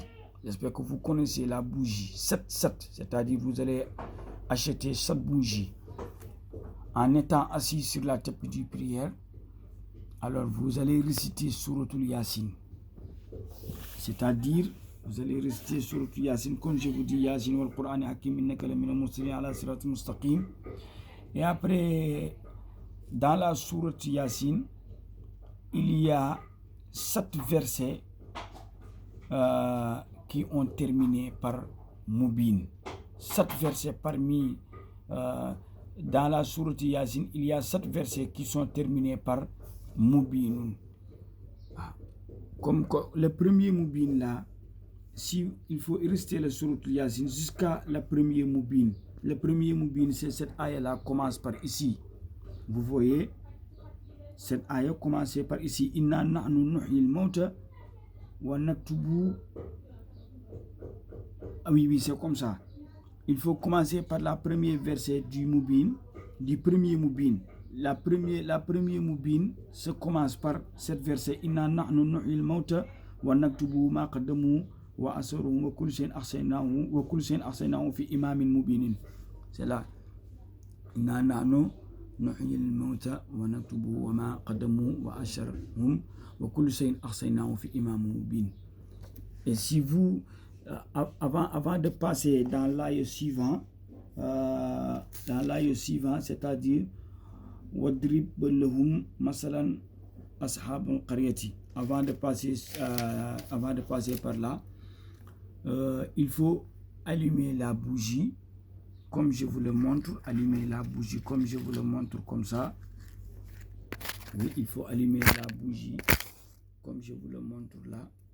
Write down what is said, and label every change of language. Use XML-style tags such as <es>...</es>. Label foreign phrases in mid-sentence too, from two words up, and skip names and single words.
<fr>J'espère que vous connaissez la bougie. 7, c'est-à-dire vous allez acheter 7 bougies. En étant assis sur la tapis de prière, alors vous allez réciter Souratul Yasin. C'est-à-dire, vous allez réciter Souratul Yasin, comme je vous dis,</fr> <ar>يس والقرآن الحكيم إنك لمن المرسلين على صراط مستقيم.</ar> <fr>Et après, dans la sourate Yasin, il y a 7 versets qui ont terminé par Mubin. 7 versets parmi, dans la sourate Yasin, il y a 7 versets qui sont terminés par Mubin. Comme le premier Mubin là, il faut rester la sourate Yasin jusqu'à le premier Mubin. Le premier Mubin, c'est cette ayah-là, commence par ici. Vous voyez, cette ayah commence par ici.</fr> <ar>إنا نحن نحيي الموتى ونكتب.</ar> <fr>Ah oui, c'est comme ça. Il faut commencer par la première verset du Mubin, du premier Mubin. La première Mubin se commence par cette verset.</fr> <ar>إنا نحن نحيي الموتى ونكتب ما قدموا وآثارهم وكل شيء أحصيناه في إمام مبين.</ar> <fr>C'est là.</fr> <ar>إنا نحن نحيي الموتى ونكتب ما قدموا وآثارهم وكل شيء أحصيناه في إمام مبين.</ar> <fr>Et si vous, avant de passer dans l'ayah suivant, c'est-à-dire</fr> <ar>واضرب لهم مثلا أصحاب القرية,</ar> <fr>avant de passer par là, il faut allumer la bougie comme je vous le montre. Allumer la bougie comme je vous le montre, comme ça. Oui, il faut allumer la bougie comme je vous le montre là.</fr>